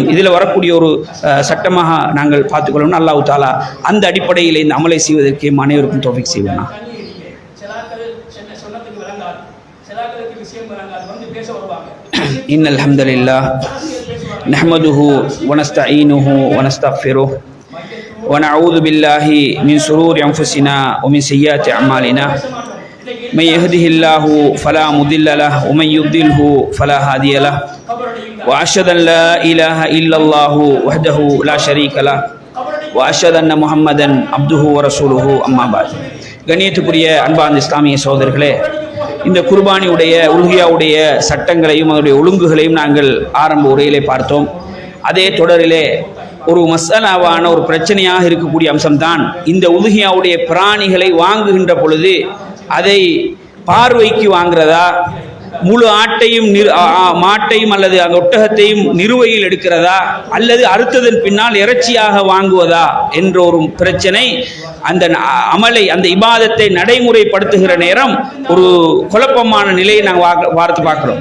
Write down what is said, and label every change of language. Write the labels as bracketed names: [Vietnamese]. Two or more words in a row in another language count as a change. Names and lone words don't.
[Tamil] இதில் வரக்கூடிய ஒரு சட்டமாக நாங்கள் பார்த்துக்கொள்ளணும். அல்லாஹ் தஆலா அந்த அடிப்படையில் இந்த அமலை செய்வதற்கு அனைவருக்கும் தௌஃபீக் செய்வானா. [Arabic] إن الحمد لله نحمده ونستعينه ونستغفره ونعوذ بالله من شرور أنفسنا ومن سيئات أعمالنا من يهده الله فلا مضل له ومن يضلله فلا هادي له وأشهد أن لا إله إلا الله وحده لا شريك له وأشهد أن محمدا عبده ورسوله أما بعد. [Tamil] கண்ணியத்துக்குரிய அன்பார்ந்த இஸ்லாமிய சகோதரர்களே, இந்த குர்பானியுடைய உலுகியாவுடைய சட்டங்களையும் அதனுடைய ஒழுங்குகளையும் நாங்கள் ஆரம்ப உரையிலே பார்த்தோம். அதே தொடரிலே ஒரு மசாலாவான ஒரு பிரச்சனையாக இருக்கக்கூடிய அம்சம்தான் இந்த உலுகியாவுடைய பிராணிகளை வாங்குகின்ற பொழுது அதை பார்வைக்கு வாங்குறதா, முழு ஆட்டையும் மாட்டையும் அல்லது அந்த ஒட்டகத்தையும் நிறுவையில் எடுக்கிறதா, அல்லது அறுத்ததன் பின்னால் இறைச்சியாக வாங்குவதா என்ற ஒரு பிரச்சனை அந்த அமலை அந்த இபாதத்தை நடைமுறைப்படுத்துகிற நேரம் ஒரு குழப்பமான நிலையை நாங்கள் பார்க்கிறோம்.